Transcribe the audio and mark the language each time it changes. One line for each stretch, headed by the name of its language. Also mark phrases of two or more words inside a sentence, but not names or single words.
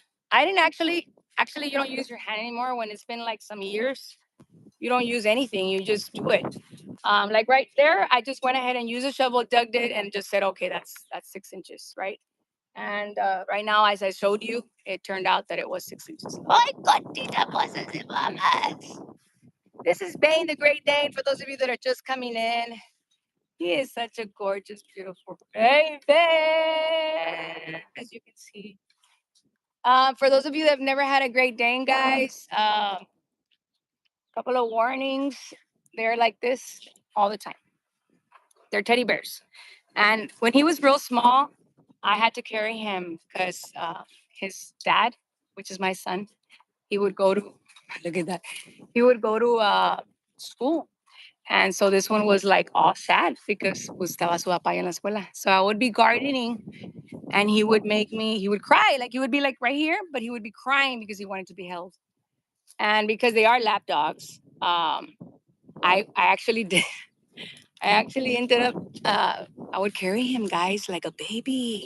English: I didn't actually you don't use your hand anymore when it's been like some years. You don't use anything, you just do it. Like right there, I just went ahead and used a shovel, dug it, and just said, okay, that's 6 inches, right? And right now, as I showed you, it turned out that it was 6 inches. Ay,
Spanish: cotita, pásase, mamas.
English: This is Bane the Great Dane. For those of you that are just coming in, he is such a gorgeous, beautiful baby, as you can see. For those of you that have never had a Great Dane, guys, couple of warnings. They're like this all the time. They're teddy bears. And when he was real small, I had to carry him because his dad, which is my son, he would go to, look at that, he would go to school. And so this one was like all sad because
Spanish: estaba su papá en la escuela.
English: So I would be gardening and he would cry. Like he would be like right here, but he would be crying because he wanted to be held. And because they are lap dogs, I actually did. I actually ended up, I would carry him, guys, like a baby.